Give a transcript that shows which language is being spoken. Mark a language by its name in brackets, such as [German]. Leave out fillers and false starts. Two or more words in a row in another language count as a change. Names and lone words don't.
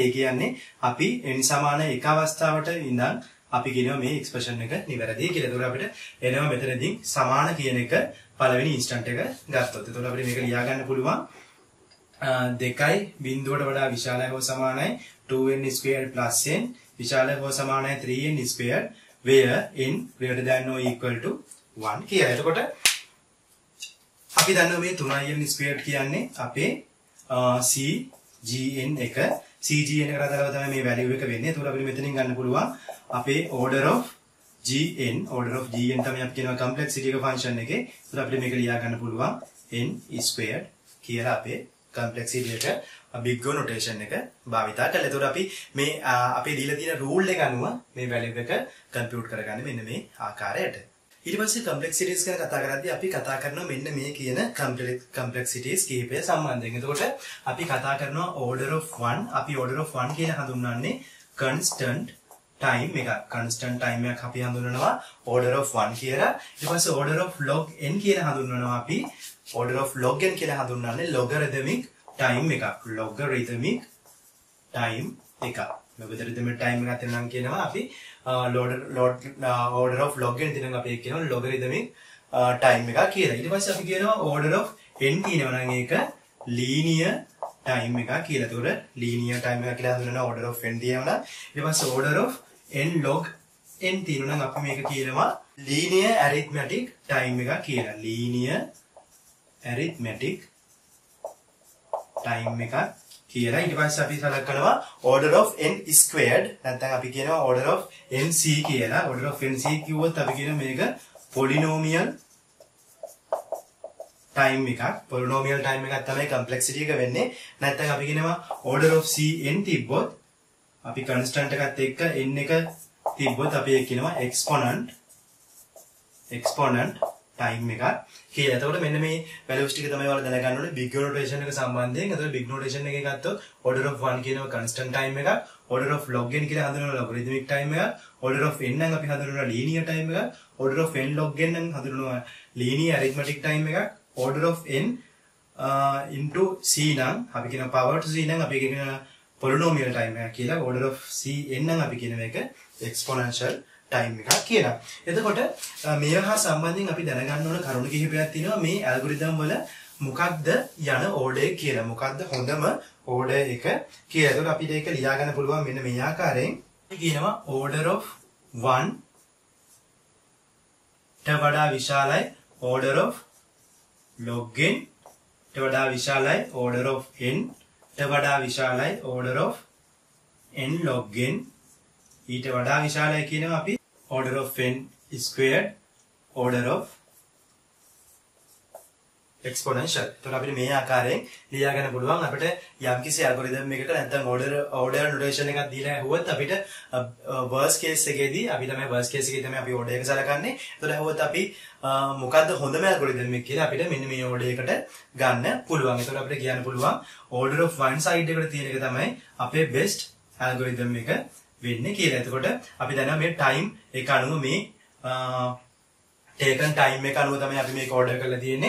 [Sinhala] ඒ කියන්නේ අපි n සමාන එක අවස්ථාවට ඉඳන් අපි කියනවා මේ එක්ස්ප්‍රෙෂන් එක නිවැරදි කියලා. ඒතකොට අපිට එනවා මෙතනදී සමාන කියන එක පළවෙනි ඉන්ස්ටන්ට් එක ගත්තොත්. ඒතකොට අපිට මේක ලියා ගන්න පුළුවන් 2යි බිඳුවට වඩා විශාලයි හෝ සමානයි [English] 2n squared plus n [Sinhala] විශාලයි හෝ සමානයි [English] 3n squared where n greater than or equal to 1 [Sinhala] කියලා. එතකොට අපි දන්නවා මේ [English] 3n squared [Sinhala] කියන්නේ අපේ cgn එක. cgn එකට අදාළව තමයි මේ value එක වෙන්නේ. ඒතකොට අපිට මෙතනින් ගන්න පුළුවන් අපේ [English] order of gn [Sinhala] තමයි අපි කියනවා complexity එක function එකේ. ඒතකොට අපිට මේක ලියා ගන්න පුළුවන් [English] n squared [Sinhala] කියලා අපේ complexity එක [English] big O notation [Sinhala] එක භාවිතා කළා. ඒතකොට අපි මේ අපේ දීලා තියෙන rule එක අනුව මේ value එක compute කරගන්නේ මෙන්න මේ ආකාරයට. ඊට පස්සේ complexities ගැන කතා කරද්දී අපි කතා කරනවා මෙන්න මේ කියන complexities කීපය සම්බන්ධයෙන්. එතකොට අපි කතා කරනවා [English] order of 1. [Sinhala] අපි [English] order of 1 [Sinhala] කියලා හඳුන්වන්නේ [English] constant time [Sinhala] එකක්. [English] constant time [Sinhala] එකක් අපි හඳුන්වනවා [English] order of 1 [Sinhala] කියලා. ඊට පස්සේ [English] order of log n [Sinhala] කියලා හඳුන්වනවා අපි [English] order of log n [Sinhala] කියලා හඳුන්වන්නේ [English] logarithmic time [Sinhala] එකක්. [English] logarithmic time [Sinhala] එකක්. [English] logarithmic time [Sinhala] එකක් නම් කියනවා අපි [English] order of log n [Sinhala] තියෙනවා අපි කියනවා [English] logarithmic time [Sinhala] එකක් කියලා. ඊට පස්සේ අපි කියනවා [English] order of n [Sinhala] කියනවා නම් ඒක [English] linear time [Sinhala] එකක් කියලා. ඒතකොට [English] linear time [Sinhala] එකක් කියලා හඳුන්වනවා [English] order of n [Sinhala] තියෙනවා. ඊට පස්සේ [English] order of n log n [Sinhala] තියෙනවා නම් අපි මේක කියනවා [English] linear arithmetic time [Sinhala] එකක් කියලා. [English] linear arithmetic time [Sinhala] එකක් කියලා. ඊට පස්සේ අපි සලකනවා [English] order of n squared [Sinhala] නැත්නම් අපි කියනවා [English] order of nc [Sinhala] කියලා. [English] order of nc [Sinhala] කිව්වොත් අපි කියනවා මේක [English] polynomial time [Sinhala] එකක්. [English] polynomial time [Sinhala] එකක් තමයි complexity එක වෙන්නේ. නැත්නම් අපි කියනවා [English] order of cn [Sinhala] තිබ්බොත් අපි constant එකත් එක්ක n එක තිබ්බොත් අපි ඒක කියනවා [English] exponent time [Sinhala] එකක් කියලා. එතකොට මෙන්න මේ values ටික තමයි ඔයාලා දැනගන්න ඕනේ [English] big notation [Sinhala] එක සම්බන්ධයෙන්. එතකොට [English] big notation [Sinhala] එකේ ගත්තොත් [English] order of 1 [Sinhala] කියනවා [English] constant time [Sinhala] එකක්, [English] order of log n [Sinhala] කියලා හඳුන්වනවා [English] logarithmic time [Sinhala] එකක්, [English] order of n [Sinhala] නම් අපි හඳුන්වනවා [English] linear time [Sinhala] එකක්, [English] order of n log n [Sinhala] නම් හඳුන්වනවා [English] linear arithmetic time [Sinhala] එකක්, [English] order of n into c [Sinhala] නම් අපි කියනවා [English] power to c [Sinhala] නම් අපි කියනවා [English] polynomial time [Sinhala] එකක් කියලා. [English] order of c n [Sinhala] නම් අපි කියන මේක [English] exponential time [Sinhala] එකක් කියලා. එතකොට මේවා හා සම්බන්ධයෙන් අපි දැනගන්න ඕන කරුණු කිහිපයක් තියෙනවා මේ ඇල්ගොරිතම් වල මොකක්ද යන order එක කියලා. මොකක්ද හොඳම order එක කියලා. එතකොට අපිට ඒක ලියා ගන්න පුළුවන් මෙන්න මේ ආකාරයෙන්. අපි කියනවා [English] order of 1 [Sinhala] ට වඩා විශාලයි [English] order of log n [Sinhala] ට වඩා විශාලයි [English] order of n [Sinhala] ට වඩා විශාලයි [English] order of n log n [Sinhala] ඊට වඩා විශාලයි කියනවා අපි [English] order of n squared order of exponential. [Sinhala] එතකොට අපිට මේ ආකාරයෙන් ලියා ගන්න පුළුවන්. අපිට යම්කිසි algorithm එකක නැත්නම් [English] order notation [Sinhala] එකක් දීලා ඇහුවොත් අපිට [English] worst case [Sinhala] එකේදී අපි තමයි අපි order එක සලකන්නේ. එතකොට ඇහුවොත් අපි මොකද්ද හොඳම algorithm එක කියලා අපිට මෙන්න මේ order එකට ගන්න පුළුවන්. එතකොට අපිට කියන්න පුළුවන් [English] order of 1 side [Sinhala] එකට තියෙන එක තමයි අපේ [English] best algorithm [Sinhala] එක වෙන්නේ කියලා. එතකොට අපි දන්නවා මේ time එක අනුව මේ [English] taken time [Sinhala] එක අනුව තමයි අපි මේක order කරලා තියෙන්නේ.